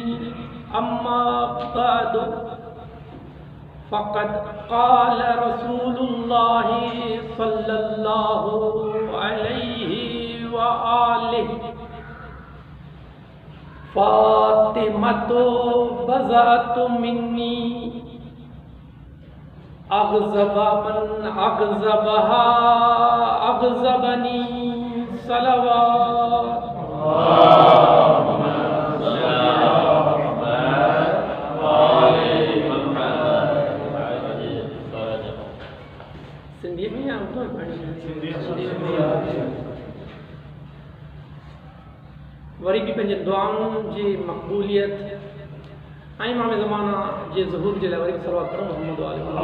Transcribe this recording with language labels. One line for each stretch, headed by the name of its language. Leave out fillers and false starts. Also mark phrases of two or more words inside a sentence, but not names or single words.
Arabic: أما بعد فقد قال رسول الله صلى الله عليه وآله. فاطمة بضعة مني أغضب من أغضبها أغضبني صلوات.
Sindhi: सिंधी में या उर्दू में पढ़ी? वरी भी पंहिंजे दुआउनि जी मक़बूलियत ऐं इमाम ज़माना जे ज़ुहूर जे लाइ वरी बि सलवात पढ़ो मोहम्मद वाले।